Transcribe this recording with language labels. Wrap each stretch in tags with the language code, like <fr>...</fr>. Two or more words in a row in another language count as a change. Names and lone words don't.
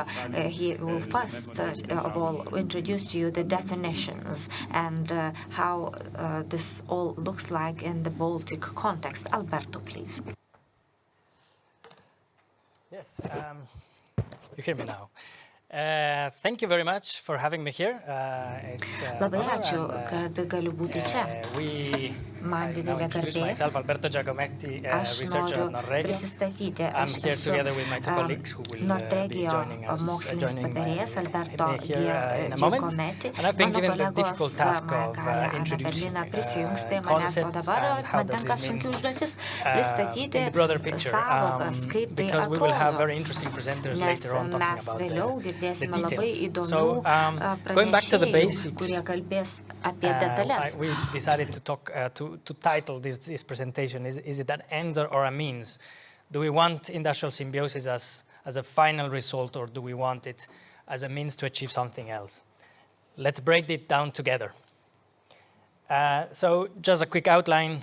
<en>He will first of all introduce you the definitions and how this all looks like in the Baltic context. Alberto, please. Yes, you hear me now. Thank you very much for having me here.</en> <lt>Labai ačiū, kad galiu būti čia. Man didelė garbė. Aš noriu prisistatyti. Aš esu Nordregio mokslinis patarėjas Alberto Giacometti. Mano kolegos Gaja Ana Berlina prisijungs prie manęs, o dabar man tenka sunki užduotis pristatyti sąvokas, kaip tai atrodo. Nes mes vėliau girdėsime labai įdomių pranešėjų, kurie kalbės apie detalės.</lt> <en>We decided to title this presentation, is it an end or a means? Do we want industrial symbiosis as a final result, or do we want it as a means to achieve something else? Let's break it down together. So just a quick outline.</en>